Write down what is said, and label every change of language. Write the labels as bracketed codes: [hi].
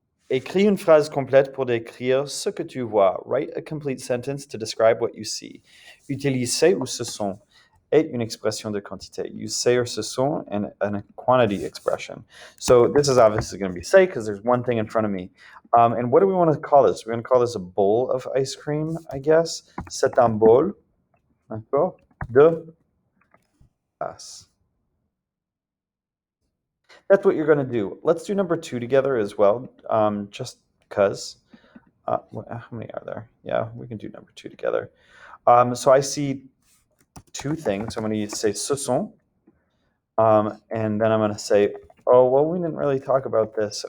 [fr] Écris une phrase complète pour décrire ce que tu vois. [en] Write a complete sentence to describe what you see. [fr] Utilise ces ou ce sont. est une expression de quantité. [en] Use say or ce sont and a quantity expression. So this is obviously going to be say because there's one thing in front of me. And what do we want to call this? We're going to call this a bowl of ice cream, I guess. [fr] C'est un bol, d'accord, de glace. [en] That's what you're going to do. Let's do number 2 together as well, just because. How many are there? Yeah, we can do number 2 together. So I see 2 things. I'm going to say ce sont, and then I'm going to say, oh, well, we didn't really talk about this.